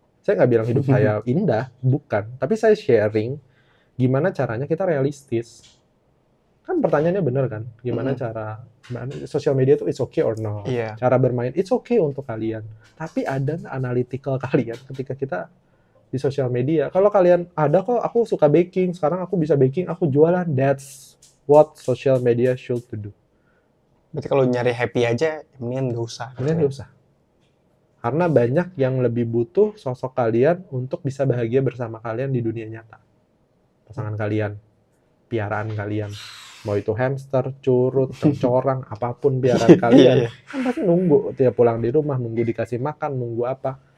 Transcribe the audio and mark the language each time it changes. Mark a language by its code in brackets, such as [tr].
[id] Saya nggak bilang hidup saya indah, bukan. Tapi saya sharing gimana caranya kita realistis. Kan pertanyaannya bener kan? Gimana cara sosial media itu [en] it's okay or not? [id] Cara bermain [en] it's okay [id] untuk kalian. Tapi ada analytical kalian ketika kita di sosial media. Kalau kalian ada kok, aku suka baking, sekarang aku bisa baking, aku jualan. [en] That's what social media should do. [id] Berarti kalau nyari happy aja, mendingan nggak usah. Mendingan nggak usah. Karena banyak yang lebih butuh sosok kalian untuk bisa bahagia bersama kalian di dunia nyata. Pasangan kalian, piaraan kalian. Mau itu hamster, curut, cengcorang, apapun piaraan kalian. Kan pasti nunggu tiap pulang di rumah, nunggu dikasih makan, nunggu apa.